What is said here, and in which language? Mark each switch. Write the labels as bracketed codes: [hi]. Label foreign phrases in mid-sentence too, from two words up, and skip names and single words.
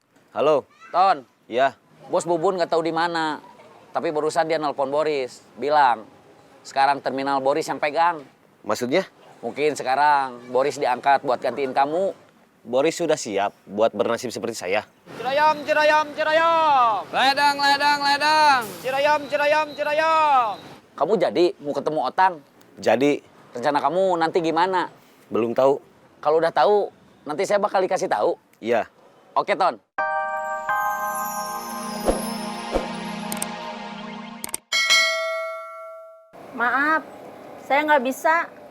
[id] Halo, Ton, ya. bos Bubun nggak tahu di mana. Tapi barusan dia nelpon Boris, bilang sekarang terminal Boris yang pegang. Maksudnya? Mungkin sekarang Boris diangkat buat gantiin kamu. Boris sudah siap buat bernasib seperti saya. Cirayam, cirayam, cirayam. Ledang, ledang, ledang. Cirayam, cirayam, cirayam. Kamu jadi mau ketemu Otang. Jadi, Rencana kamu nanti gimana? belum tahu? Kalau udah tahu, nanti saya bakal dikasih tahu. Iya. Oke, Ton. Maaf, saya nggak bisa.